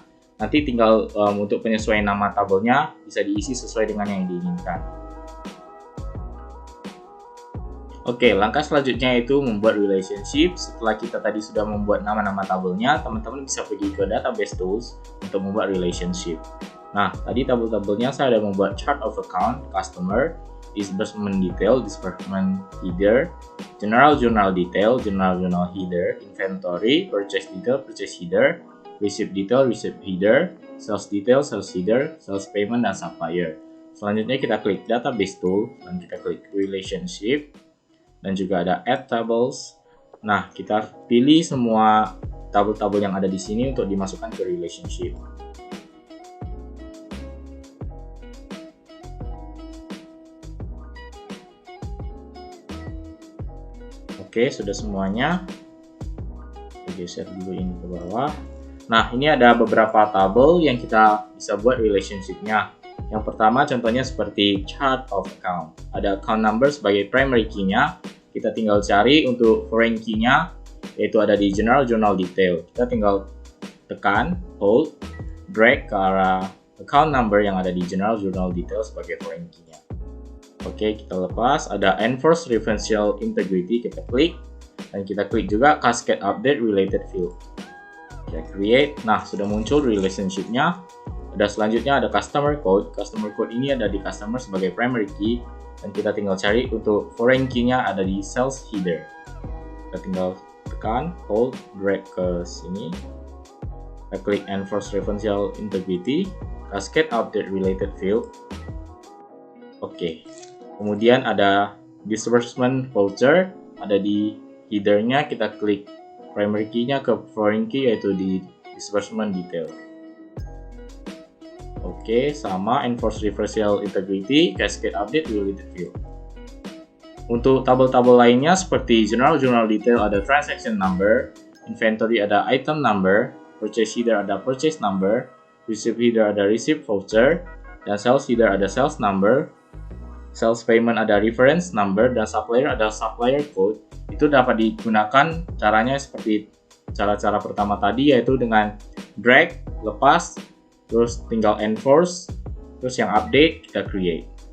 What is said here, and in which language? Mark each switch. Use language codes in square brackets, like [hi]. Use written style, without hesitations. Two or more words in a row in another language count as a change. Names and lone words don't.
[id] Nanti tinggal untuk penyesuaian nama tabelnya bisa diisi sesuai dengan yang diinginkan. Oke, langkah selanjutnya itu membuat relationship. Setelah kita tadi sudah membuat nama-nama tabelnya, teman-teman bisa pergi ke [en] database tools [id] untuk membuat relationship. Nah, tadi tabel-tabelnya saya sudah membuat [en] chart of account, customer, disbursement detail, disbursement header, general journal detail, general journal header, inventory, purchase detail, purchase header, receipt detail, receipt header, sales detail, sales header, sales payment, [id] dan supplier. Selanjutnya kita klik [en] database tool [id] dan kita klik relationship dan juga ada [en] add tables. [id] Nah, kita pilih semua tabel-tabel yang ada di sini untuk dimasukkan ke relationship. Oke, sudah semuanya. Kita geser dulu ini ke bawah. Nah, ini ada beberapa tabel yang kita bisa buat relationship-nya. Yang pertama contohnya seperti [en] chart of account. [id] Ada [en] account number [id] sebagai [en] primary key- [id] nya. Kita tinggal cari untuk [en] foreign key- [id] nya, yaitu ada di [en] general journal detail. [id] Kita tinggal tekan, [en] hold, drag [id] ke arah [en] account number [id] yang ada di [en] general journal detail [id] sebagai [en] foreign key- [id] nya. Oke, kita lepas. Ada [en] enforce referential integrity, [id] kita klik. Dan kita klik juga [en] cascade update related field. [id] Kita create. Nah, sudah muncul relationship-nya. Ada selanjutnya ada [en] customer code. Customer code [id] ini ada di customer sebagai [en] primary key. [id] Dan kita tinggal cari untuk [en] foreign key- [id] nya ada di [en] sales header. [id] Kita tinggal tekan, [en] hold, drag [id] ke sini. Kita klik [en] enforce referential integrity, cascade update related field. [id] Oke. Kemudian ada [en] disbursement voucher, [id] ada di header-nya, kita klik [en] primary key- [id] nya ke [en] foreign key [id] yaitu di [en] disbursement detail. [id] Oke, sama [en] enforce referential integrity, cascade update related field. [id] Untuk tabel-tabel lainnya seperti [en] general journal detail [id] ada [en] transaction number, [id] inventory ada [en] item number, purchase header [id] ada [en] purchase number, receipt header [id] ada [en] receipt voucher, [id] dan [en] sales header [id] ada [en] sales number, sales payment [id] ada [en] reference number, [id] dan supplier ada [en] supplier code. [id] Itu dapat digunakan caranya seperti cara-cara pertama tadi, yaitu dengan drag, lepas, terus tinggal enforce, terus yang update kita create.